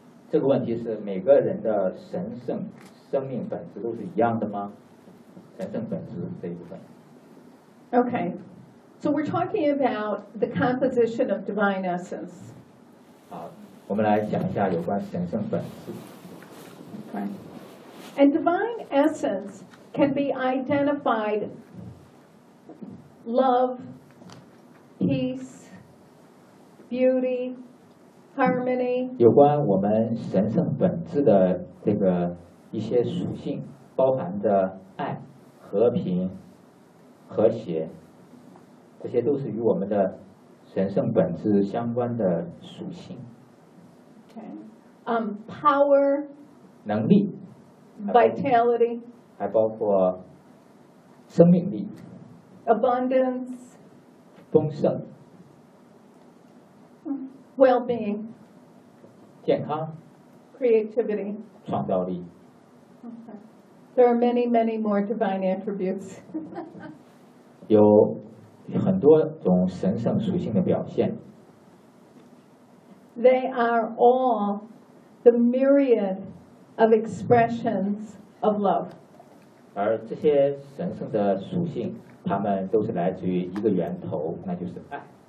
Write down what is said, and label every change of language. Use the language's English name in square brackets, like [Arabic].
[Chinese] 这个问题是每个人的神圣生命本质都是一样的吗？神圣本质这一部分。 [English] Okay, so we're talking about the composition of divine essence. [Chinese] 好，我们来讲一下有关神圣本质。 [English] Okay, and divine essence. Can be identified love, peace, beauty, harmony. [Chinese] 有关我们神圣本质的这个一些属性，包含着爱、和平、和谐，这些都是与我们的神圣本质相关的属性。 [English] Okay. Power. [Chinese] 能力。 [English] Vitality. [Chinese] 还包括生命力 [English] abundance [Chinese] 丰盛 [English] well-being [Chinese] 健康 [English] creativity [Chinese] 创造力 [English] there are many many more divine attributes [Chinese] 有很多种神圣属性的表现 [English] they are all the myriad of expressions of love [Chinese] 而这些神圣的属性，它们都是来自于一个源头，那就是爱。